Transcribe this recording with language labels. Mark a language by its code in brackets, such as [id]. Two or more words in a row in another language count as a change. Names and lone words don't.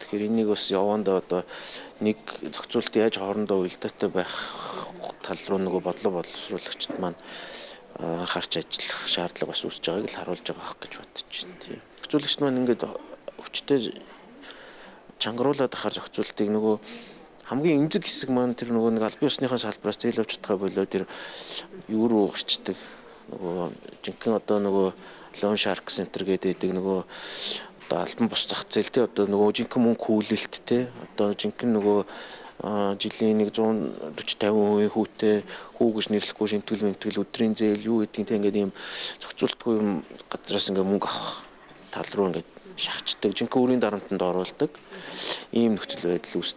[mn] Тэгэхээр энийг бас явандаа одоо нэг зохицуулт яаж хоорондоо уялдаатай байх тал руу нөгөө бодлогочд маань харж ажиллах шаардлага бас үүсэж байгааг л харуулж байгаа хэрэг гэж бодож байна. Тийм. Зохицуулагч маань ингээд хүчтэй чангаруулаад ахаар зохицуултыг нөгөө хамгийн эмзэг хэсэг маань тэр нөгөө нэг албан ёсныхаа салбараас зээл авч чадхаа болоо тэр юу руу гарчдаг нөгөө жинхэнэ одоо нөгөө [en] loan shark center [mn] гэдэг нөгөө одоо албан бус зах зээл те одоо нөгөө жинхэнэ мөнгө хүүлэлт те одоо жинхэнэ нөгөө жилийн 140-50% хүүтэй хүү гэж нэрлэхгүй шимтгэл өдрийн зээл юу гэдгийг те ингээд ийм зохицуултгүй юм газраас ингээд мөнгө авах тал руу ингээд шахацдаг жинхэнэ өөрийн дарамтанд оруулдаг ийм нөхцөл байдал үүсдэг.